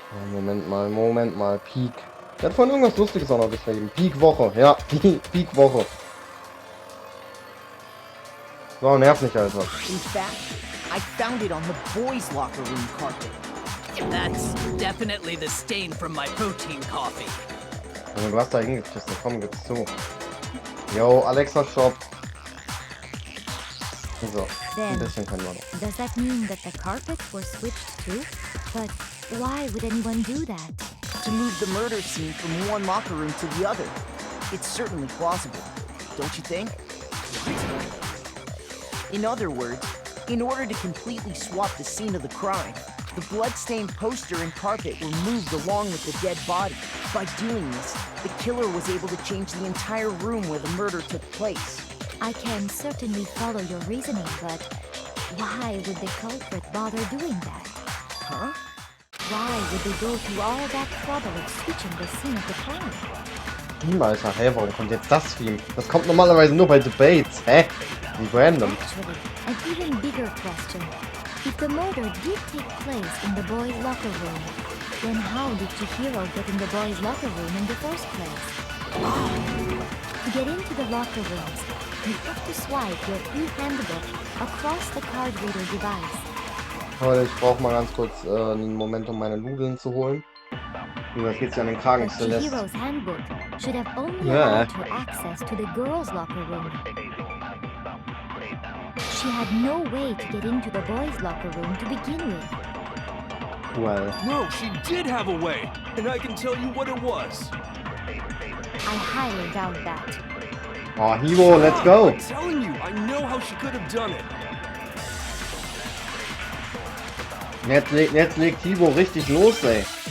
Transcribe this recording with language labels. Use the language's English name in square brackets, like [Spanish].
[German] Moment mal, Peak. Der hat vorhin irgendwas Lustiges auch noch geschrieben. Peak-Woche, ja, Peak-Woche. So, nerv nicht, Alter. [English] In fact, I found it on the boys' locker room carpet. That's definitely the stain from my protein coffee. [German] Du hast da hingepisst, komm, gib's zu. Yo, Alexa Shop. So, ein bisschen können wir noch. [English] Does that mean that the carpets were switched too? But why would anyone do that? To move the murder scene from one locker room to the other. It's certainly plausible, don't you think? In other words, in order to completely swap the scene of the crime, the blood-stained poster and carpet were moved along with the dead body. By doing this, the killer was able to change the entire room where the murder took place. I can certainly follow your reasoning, but why would the culprit bother doing that? Huh? Why would they go through all that trouble of switching the scene of the crime? [German] Alter, hä, warum kommt jetzt das Theme? Das kommt normalerweise nur bei Debates, hä? Wie random. [English] Actually, an even bigger question. If the murder did take place in the boys' locker room, Then how did Chihiro get in the boys' locker room in the first place? To get into the locker rooms, you have to swipe your e-handbook across the card reader device. [German] Leute, ich brauche mal ganz kurz einen Moment, um meine Nudeln zu holen. Das geht ja an den Kragen, [English] But Celeste. Chihiro's handbook should have only allowed her access to the girls' locker room. She had no way to get into the boys' locker room to begin with. Well. No, she did have a way, and I can tell you what it was. I highly doubt that. Oh, Hiro, let's go! I'm telling you, I know how she could have done it. [German] Jetzt legt Hiro richtig los, ey.